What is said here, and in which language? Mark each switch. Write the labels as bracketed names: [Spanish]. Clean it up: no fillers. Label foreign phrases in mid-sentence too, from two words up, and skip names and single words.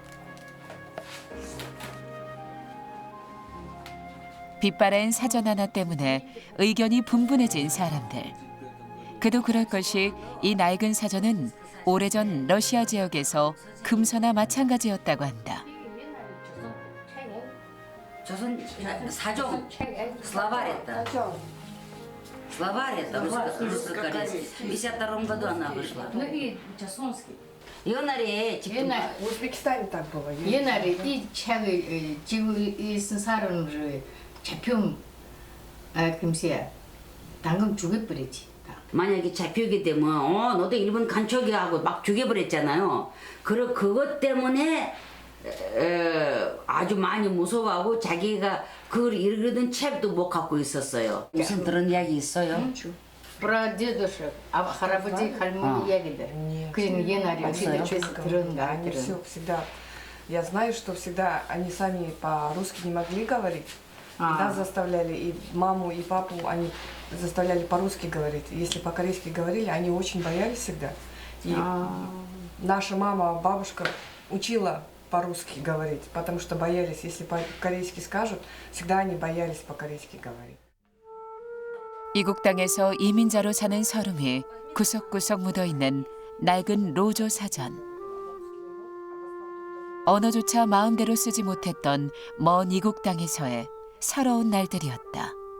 [Korean] 빛바랜 사전 하나 때문에 의견이 분분해진 사람들. 그도 그럴 것이 이 낡은 사전은 오래전 러시아 지역에서 금서나 마찬가지였다고 한다. 조선 사종 [Russian] словарь это. Словарь это русско-корейский. В 52 году она вышла. Ну и часонский. 옛날에 в Узбекистане так было. [Korean] 옛날에 이 책을 지금 이 쓴 사람을 잡히면 금세 당근 죽여버리지. 만약에 잡히게 되면 너도 일본 간척이야 하고 막 죽여버렸잖아요. 그것 때문에 아주 많이 무서워하고 자기가 그걸 읽던 책도 못 갖고 있었어요. 무슨 그런 이야기 있어요? [Russian] Про дедушек, [Korean] 할아버지, 할머니 얘기들. 그는 옛날에 어디서 들은 거 [Russian] Они все всегда, я знаю, что всегда они сами по-русски не могли говорить. И нас заставляли, и маму, и папу, они заставляли по-русски говорить. Если по-корейски говорили, они очень боялись всегда. И наша мама, бабушка учила по-русски говорить, потому что боялись, если по-корейски скажут, всегда они боялись по-корейски говорить. [Korean] 이국 땅에서 이민자로 사는 서름이 구석구석 묻어있는 낡은 로조 사전. 언어조차 마음대로 쓰지 못했던 먼 이국 땅에서의 서러운 날들이었다.